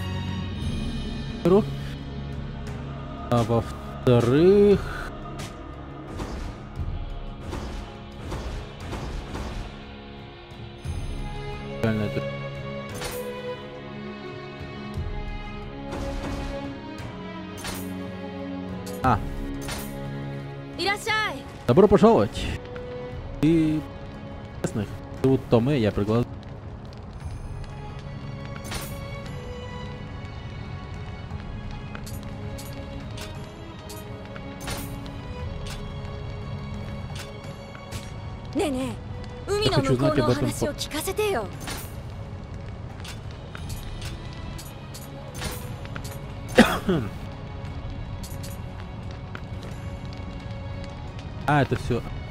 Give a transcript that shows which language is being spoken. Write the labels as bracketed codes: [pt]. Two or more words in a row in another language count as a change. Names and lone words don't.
[ru] А во-вторых, реально это. А, [ja] いらっしゃい。 [ru] добро пожаловать. И местных зовут Томе, я приглашаю. [ja] ねえねえ、海の向こうのお話を聞かせてよ。 [ru] А, это все.